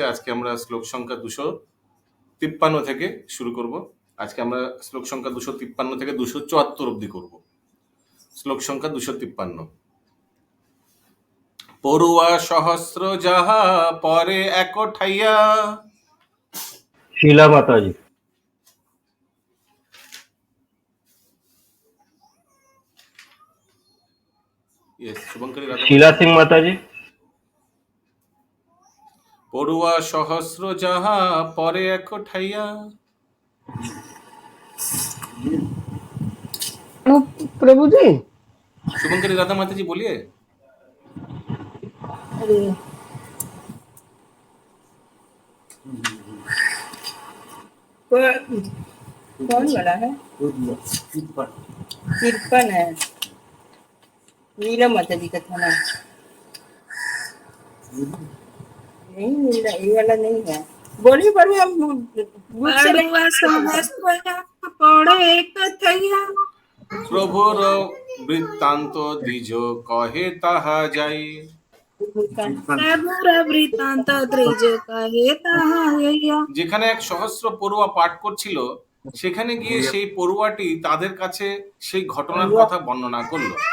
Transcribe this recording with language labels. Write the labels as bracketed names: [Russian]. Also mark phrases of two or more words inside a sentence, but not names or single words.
[Bangla] আজকে আমরা শ্লোক সংখ্যা 253 থেকে শুরু করব। আজকে আমরা শ্লোক সংখ্যা 253 থেকে 274 অব্দি করব। শ্লোক সংখ্যা 253। পড়ুয়া সহস্র যাহা পরে এক ঠাইয়া। [Hindi] शीला माता जी। यस, शुभंकरी राधा। शीला सिंह माता जी। [Bangla] পড়ুয়া সহস্র যাহা পরে এক ঠাইয়া। [Hindi] प्रभु जी। शुभंकरी राधा माता जी बोलिए। कौन वाला है? तिरपन है, नीला माता जी का था ना? नहीं, नीला ये वाला नहीं है। बोलिए प्रभु, हम [Bangla] প্রভুর বৃত্তান্ত দ্বিজ কহে তাহা যাই। যেখানে এক সহস্র পড়ুয়া পাঠ করছিল, সেখানে গিয়ে সেই পড়ুয়াটি তাদের কাছে সেই ঘটনার কথা বর্ণনা করল।